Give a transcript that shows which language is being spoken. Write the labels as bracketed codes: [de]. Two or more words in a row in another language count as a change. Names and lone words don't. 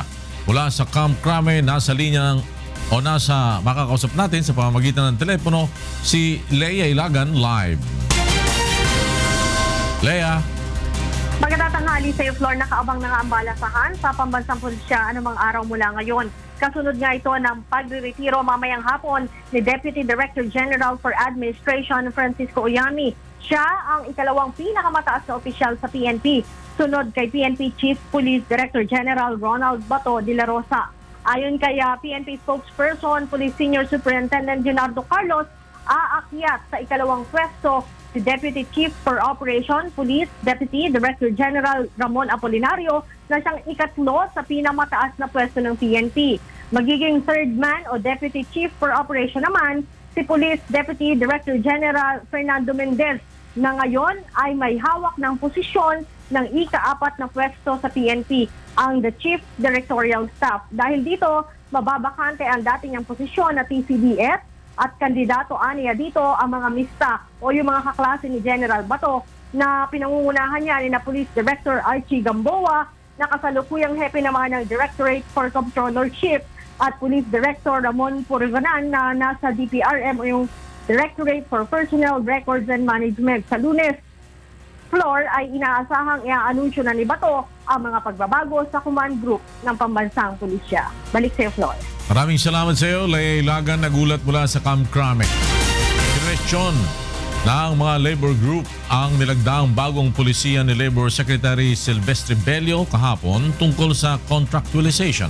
[tl] Mula sa Camp Crame, nasa linya ng nasa makakausap natin sa pamamagitan ng telepono si Leia Ilagan live. Leia. Magandang tanghali sa iyo, Flor. Nakaabang na nga ang balasahan sa pambansang pulisya anumang araw mula ngayon. Kasunod nga ito ng pagre-retiro mamayang hapon ni Deputy Director General for Administration Francisco Oyami. Siya ang ikalawang pinakamataas na opisyal sa PNP, sunod kay PNP Chief Police Director General Ronald Bato de la Rosa. Ayon kay PNP spokesperson, Police Senior Superintendent Leonardo Carlos, aakyat sa ikalawang pwesto si Deputy Chief for Operation Police Deputy Director General Ramon Apolinario na siyang ikatlo sa pinamataas na pwesto ng PNP. Magiging [en] third man [tl] o Deputy Chief for Operation naman si Police Deputy Director General Fernando Mendez na ngayon ay may hawak ng posisyon ng ika-4 na pwesto sa PNP, ang the Chief Directorial Staff. Dahil dito, mababakante ang dating niyang posisyon na TCDS at kandidato aniya dito ang mga mista o yung mga kaklase ni General Bato na pinangungunahan niya ni na Police Director Archie Gamboa, na kasalukuyang hepe naman ng Directorate for Controllership, at Police Director Ramon Purivanan na nasa DPRM o yung Directorate for Personnel Records and Management. Sa Lunes, Floor, ay inaasahang i-anunsyo na ni Bato ang mga pagbabago sa [en] command group [tl] ng pambansang pulisya. Balik sa iyo, Floor. Maraming salamat sa iyo, Leia Ilagan, nagulat mula sa Camp Crame. Question ng mga [en] labor group [tl] ang nilagdaang bagong pulisiya ni Labor Secretary Silvestre Bello kahapon tungkol sa contractualization.